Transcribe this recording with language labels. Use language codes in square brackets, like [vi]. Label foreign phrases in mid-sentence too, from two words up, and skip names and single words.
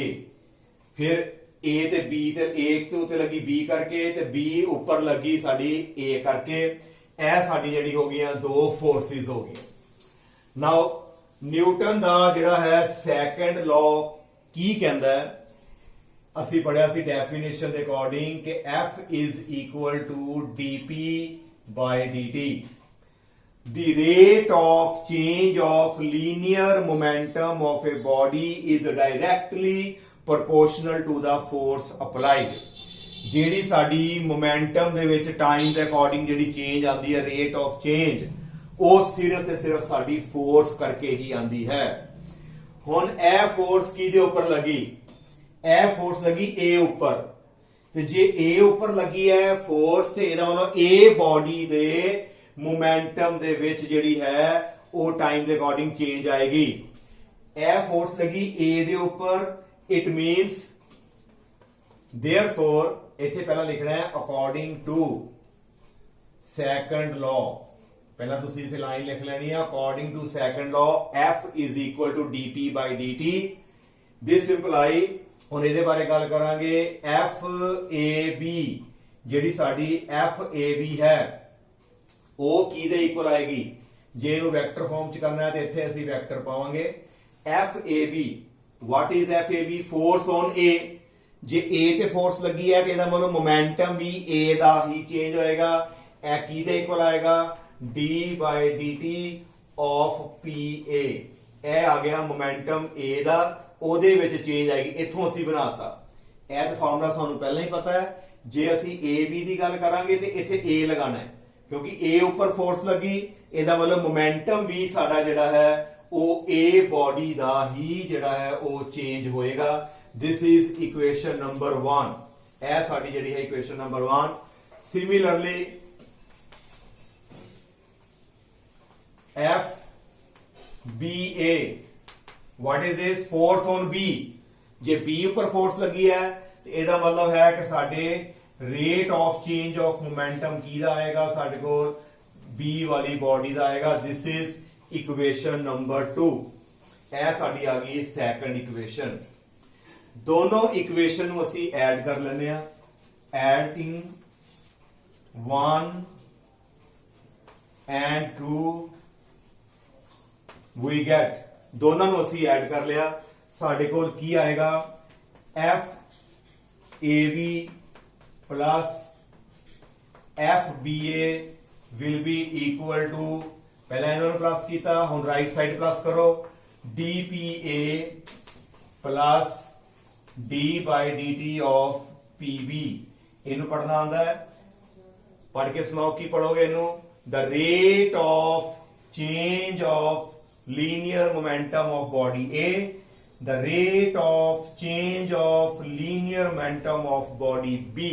[pa] ਫਿਰ A ਤੇ B ਤੇ A ਤੇ ਉੱਤੇ ਲੱਗੀ B ਕਰਕੇ ਤੇ B ਉੱਪਰ ਲੱਗੀ ਸਾਡੀ A ਕਰਕੇ। ਇਹ ਸਾਡੀ ਜਿਹੜੀ ਹੋ ਗਈਆਂ ਦੋ ਫੋਰਸਿਸ ਹੋ ਗਈਆਂ। ਨਾਓ ਨਿਊਟਨ ਦਾ ਜਿਹੜਾ ਹੈ [en] second law [pa] ਕੀ ਕਹਿੰਦਾ ਹੈ, ਅਸੀਂ ਪੜਿਆ ਸੀ ਡੈਫੀਨੇਸ਼ਨ ਦੇ ਅਕੋਰਡਿੰਗ ਕਿ [en] F is equal to dp by dt. The rate of change of linear momentum of a body is directly proportional to the force applied. [pa] ਜਿਹੜੀ ਸਾਡੀ ਮੋਮੈਂਟਮ ਦੇ ਵਿੱਚ ਟਾਈਮ ਦੇ ਅਕੋਰਡਿੰਗ ਜਿਹੜੀ ਚੇਂਜ ਆਉਂਦੀ ਹੈ, [en] rate of change, [pa] ਉਹ ਸਿਰਫ ਤੇ ਸਿਰਫ ਸਾਡੀ ਫੋਰਸ ਕਰਕੇ ਹੀ ਆਉਂਦੀ ਹੈ। ਹੁਣ ਇਹ ਫੋਰਸ ਕਿਹਦੇ ਉੱਪਰ ਲੱਗੀ? ਇਹ ਫੋਰਸ ਲੱਗੀ A ਉੱਪਰ, ਤੇ ਜੇ A ਉੱਪਰ ਲੱਗੀ ਹੈ ਫੋਰਸ ਤੇ ਇਹਦਾ ਮਤਲਬ A ਬੋਡੀ ਦੇ ਮੋਮੈਂਟਮ ਦੇ ਵਿੱਚ ਜਿਹੜੀ ਹੈ ਉਹ ਟਾਈਮ ਦੇ ਅਕੋਰਡਿੰਗ ਚੇਂਜ ਆਏਗੀ। ਇਹ ਫੋਰਸ ਲੱਗੀ A ਦੇ ਉੱਪਰ, [en] it means therefore [pa] ਇੱਥੇ ਪਹਿਲਾਂ ਲਿਖਣਾ ਹੈ [en] according to second law. [pa] ਪਹਿਲਾਂ ਤੁਸੀਂ ਇੱਥੇ ਲਾਈਨ ਲਿਖ ਲੈਣੀ ਹੈ [en] according to second law F is equal to dp by dt. this imply, [pa] ਹੁਣ ਇਹਦੇ ਬਾਰੇ ਗੱਲ ਕਰਾਂਗੇ, FAB ਜਿਹੜੀ ਸਾਡੀ FAB ਹੈ ਉਹ ਕਿਹਦੇ ਇਕੁਅਲ ਆਏਗੀ? ਜੇ ਇਹਨੂੰ [en] vector form [pa] ਚ ਕਰਨਾ ਹੈ ਤੇ ਇੱਥੇ ਅਸੀਂ ਵੈਕਟਰ ਪਾਵਾਂਗੇ FAB. [en] what is FAB? force on A. [pa] ਜੇ A ਤੇ ਫੋਰਸ ਲੱਗੀ ਹੈ ਤੇ ਇਹਦਾ ਮਤਲਬ ਮੋਮੈਂਟਮ ਵੀ A ਦਾ ਹੀ ਚੇਂਜ ਹੋਏਗਾ। ਇਹ ਕਿਹਦੇ ਇਕੁਅਲ ਆਏਗਾ? [en] d by dt of PA. [pa] ਇਹ ਆ ਗਿਆ ਮੋਮੈਂਟਮ A ਦਾ, ਉਹਦੇ ਵਿੱਚ ਚੇਂਜ ਆਏਗੀ। ਇੱਥੋਂ ਅਸੀਂ ਬਣਾਤਾ, ਇਹ ਤਾਂ ਫਾਰਮੂਲਾ ਸਾਨੂੰ ਪਹਿਲਾਂ ਹੀ ਪਤਾ ਹੈ। ਜੇ ਅਸੀਂ AB ਦੀ ਗੱਲ ਕਰਾਂਗੇ ਤੇ ਇੱਥੇ A ਲਗਾਣਾ ਹੈ ਕਿਉਂਕਿ A ਉੱਪਰ ਫੋਰਸ ਲੱਗੀ, ਇਹਦਾ ਮਤਲਬ ਮੋਮੈਂਟਮ ਵੀ ਸਾਡਾ ਜਿਹੜਾ ਹੈ ਉਹ A ਬੋਡੀ ਦਾ ਹੀ ਜਿਹੜਾ ਹੈ ਉਹ ਚੇਂਜ ਹੋਏਗਾ। [en] This is equation number 1. [pa] ਇਹ ਸਾਡੀ ਜਿਹੜੀ ਹੈ [en] equation number 1. Similarly, FBA. What is this? Force on B. [pa] ਜੇ B ਉੱਪਰ ਫੋਰਸ ਲੱਗੀ ਹੈ ਤੇ ਇਹਦਾ ਮਤਲਬ ਹੈ ਕਿ ਸਾਡੇ [en] rate of change of momentum [pa] ਕਿਹਦਾ ਆਏਗਾ? ਸਾਡੇ ਕੋਲ B ਵਾਲੀ ਬੋਡੀ ਦਾ ਆਏਗਾ। [en] This is equation number 2. [pa] ਇਹ ਸਾਡੀ ਆ ਗਈ [en] second equation. [pa] ਦੋਨੋਂ ਇਕੁਏਸ਼ਨ ਨੂੰ ਅਸੀਂ ਐਡ ਕਰ ਲੈਂਦੇ ਆ। [en] ਐਡਿੰਗ 1 and 2 we get, [pa] ਦੋਨਾਂ ਨੂੰ ਅਸੀਂ ਐਡ ਕਰ ਲਿਆ। ਸਾਡੇ ਕੋਲ ਕੀ ਆਏਗਾ? [en] FAB plus FBA will be equal to, [pa] ਪਹਿਲਾਂ ਇਹਨਾਂ ਨੂੰ ਪਲੱਸ ਕੀਤਾ, ਹੁਣ [en] right side [pa] ਪਲੱਸ ਕਰੋ, [en] DPA plus d by dt of PB. [pa] ਇਹਨੂੰ ਪੜਨਾ ਆਉਂਦਾ ਹੈ? ਪੜ ਕੇ ਸੁਣਾਓ, ਕੀ ਪੜੋਗੇ ਇਹਨੂੰ? [en] the rate of change of linear momentum of body A, the rate of change of linear momentum of body B.